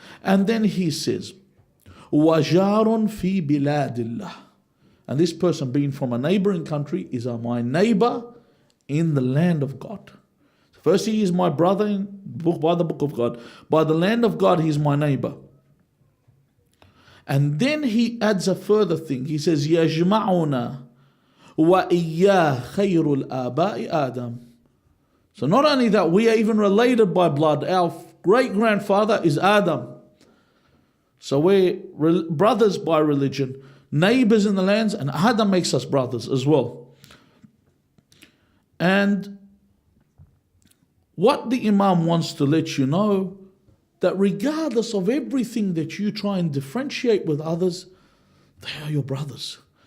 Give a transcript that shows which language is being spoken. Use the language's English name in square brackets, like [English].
[English] And then he says, [Arabic] wajarun fi biladillah. [English] And this person being from a neighboring country is my neighbor in the land of God. First, he is my brother by the book of God. By the land of God, he is my neighbor. And then he adds a further thing. He says, [Arabic] يَجْمَعُنَا وَإِيَّا خَيْرُ الْآبَاءِ آدَمَ. [English] So not only that, we are even related by blood. Our great-grandfather is Adam. So we're brothers by religion, neighbors in the lands, and Adam makes us brothers as well. And what the Imam wants to let you know, that regardless of everything that you try and differentiate with others, they are your brothers.